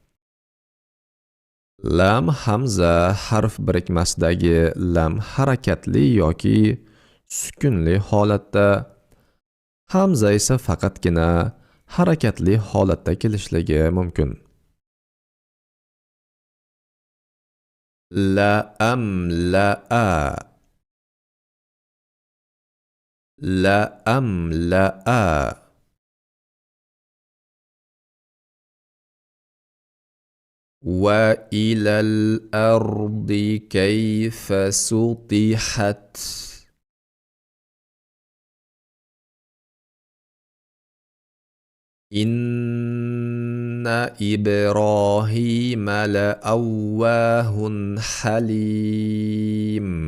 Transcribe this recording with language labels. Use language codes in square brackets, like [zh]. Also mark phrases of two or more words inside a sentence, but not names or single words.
[uz] Lam hamza harf birikmasidagi lam harakatli yoki sukunli holatda, hamza esa faqatgina harakatli holatda kelishligi mumkin. [ar] لأملأ، لأملأ. وإلى الأرض كيف سطحت. إن إبراهيم لأواه حليم.